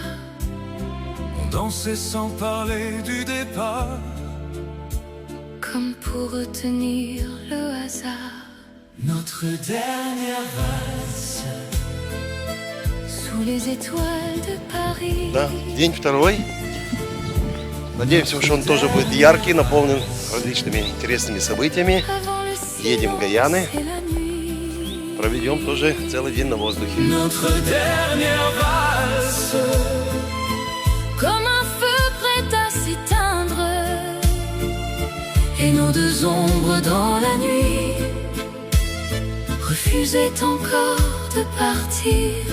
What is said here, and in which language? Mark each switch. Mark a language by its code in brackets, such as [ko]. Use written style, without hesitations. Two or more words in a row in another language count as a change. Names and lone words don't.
[fr] on dansait sans parler du départ. Comme pour retenir le hasard. Notre dernière valse Sous les étoiles de Paris. [ru] Да, день второй. Надеемся, что он тоже будет яркий, наполнен различными интересными событиями. [fr] Avant le silence [ru] Едем в Гаяны. [fr] et la nuit. [ru] Проведем тоже целый день на воздухе. [fr] Notre dernière valse, Comme un feu prêt à s'éteindre. Et nos deux ombres dans la nuit refusaient encore de partir.